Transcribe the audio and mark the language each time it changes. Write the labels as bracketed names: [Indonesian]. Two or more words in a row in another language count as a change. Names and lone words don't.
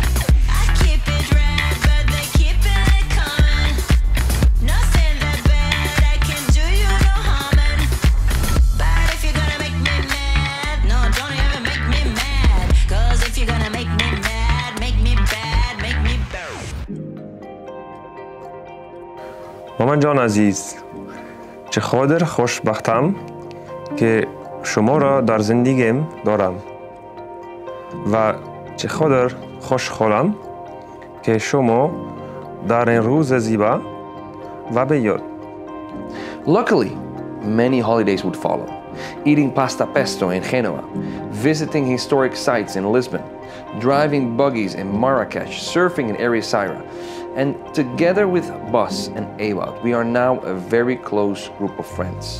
[English] I keep it right, but they keeping it coming. Nothing that bad, I can do you no harming. But if you're gonna make me mad, no, don't ever make me mad. Cause if you're gonna make me mad, make me bad, make me bad. [Persian] مامان جان عزیز، چقدر خوشبختم که شما را در زندگیم دارم و چقدر خوشحالم که شما در این روز زیبا و بیاد. [English] Luckily, many holidays would follow. Eating pasta pesto in Genoa, visiting historic sites in Lisbon, driving buggies in Marrakesh, surfing in Ericeira. And together with Bas and Ewout, we are now a very close group of friends.